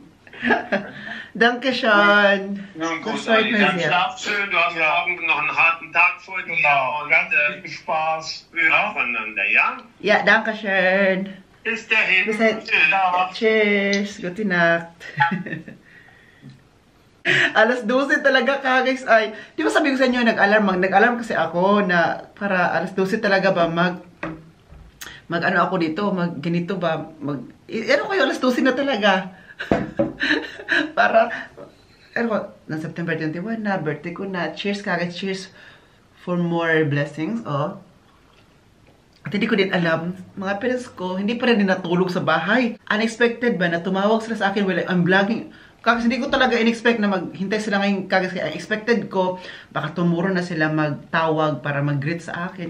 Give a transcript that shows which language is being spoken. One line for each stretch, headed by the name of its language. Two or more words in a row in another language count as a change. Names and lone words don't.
German: Dankeschön. Nun gut, Das freut mich dann sehr. schlaf schön. Du hast morgen noch einen harten Tag vor dir. Genau. Und ganz viel Spaß. Wir hören voneinander, ja? Ja, dankeschön. Bis dahin. Bis dahin. Cheers. Gute Nacht.
Filipino: Alas 12 talaga guys. Ay, di ba sabi ko sa inyo, nag-alarm kasi ako na para alas 12 talaga ba mag ano ako dito, ganito ba, ano kayo, alas 12 na talaga. Para, ano ko, na September 21 na, birthday ko na.
English: Cheers guys, cheers for more blessings, oh.
Filipino: At hindi ko din alam, mga parents ko, hindi pa rin natulog sa bahay. Unexpected ba na tumawag sila sa akin
English: while I'm vlogging.
Filipino: Kasi hindi ko talaga in-expect na maghintay sila ngayon. Kasi expected ko, baka tomorrow na sila magtawag para mag-greet sa akin.